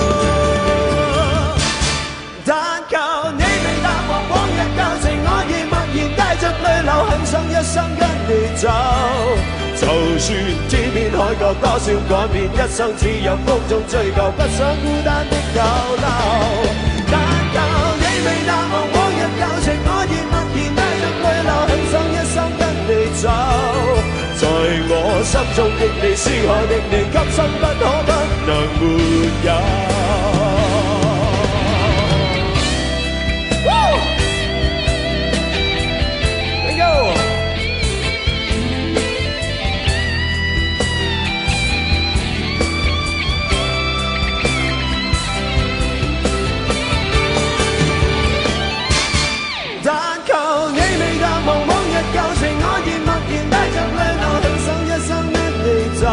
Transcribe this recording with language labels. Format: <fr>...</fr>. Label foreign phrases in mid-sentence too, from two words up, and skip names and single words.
<yue>但求你未淡忘往日舊情，我亦默然帶着淚流，很想一生跟你走。就算天邊海角多少改變，一生只有風中追究，不想孤單的逗留。未淡忘往日舊情，我亦默然帶着淚流，很想一生跟你走。在我心中的你，思海的你，今生不可不能沒有。</yue> <en>Thank you。</en> <yue>舊情我亦默然帶着淚流，很想一生跟你走。</yue>